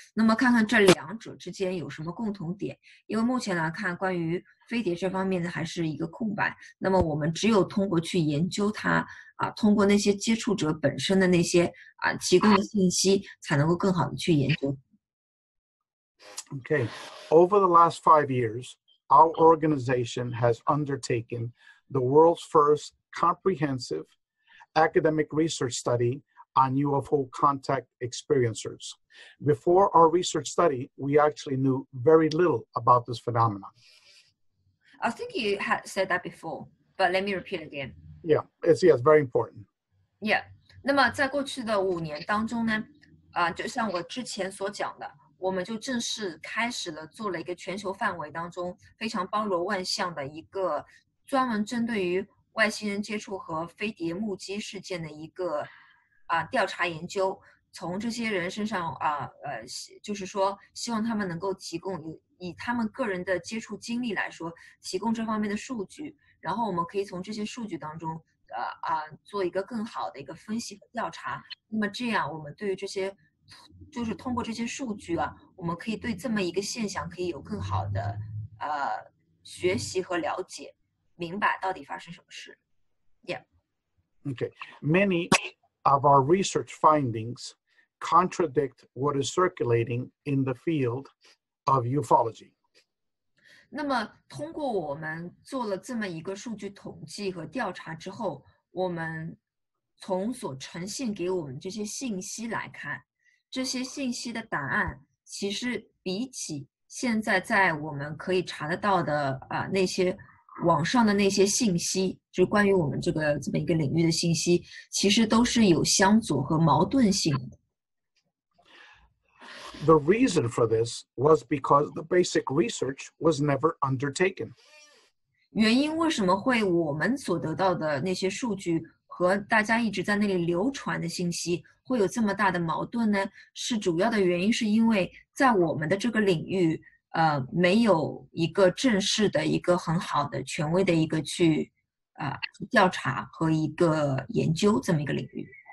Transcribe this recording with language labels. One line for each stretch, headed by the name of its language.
Chinese: 那么看看这两者之间有什么共同点，因为目前来看关于飞碟这方面的还是一个空白，那么我们只有通过去研究它通过那些接触者本身的那些提供的信息，才能够更好的去研究。
English: Okay, over the last 5 years, our organization has undertaken the world's first comprehensive academic research study on UFO contact experiencers. Before our research study, we actually knew very little about this phenomenon. I think you had said that before, but let me repeat again. Yeah, it's very important.
Chinese: Yeah. 那么在过去的5年当中呢，就像我之前所讲的，我们就正式开始了做了一个全球范围当中非常包罗万象的一个专门针对于外星人接触和飞碟目击事件的一个调查研究，从这些人身上就是说希望他们能够提供以他们个人的接触经历来说提供这方面的数据，然后我们可以从这些数据当中做一个更好的一个分析和调查。那么这样我们对于这些就是通过这些数据我们可以对这么一个现象可以有更好的学习和了解，明白到底发生什么事。
English: Yeah. Okay. Many of our research findings contradict what is circulating in the field of ufology.
Chinese: 那么通过我们做了这么一个数据统计和调查之后，我们从所呈现给我们这些信息来看，这些信息的答案其实比起现在在我们可以查得到的那些网上的那些信息，就关于我们这么一个领域的信息，其实都是有相左和矛盾性的。
English: The reason for this was because the basic research was never undertaken.
Chinese: 原因为什么会我们所得到的那些数据和大家一直在那里流传的信息会有这么大的矛盾呢？是主要的原因是因为在我们的这个领域没有一个正式的一个很好的权威的一个去调查和一个研究这么一个领域。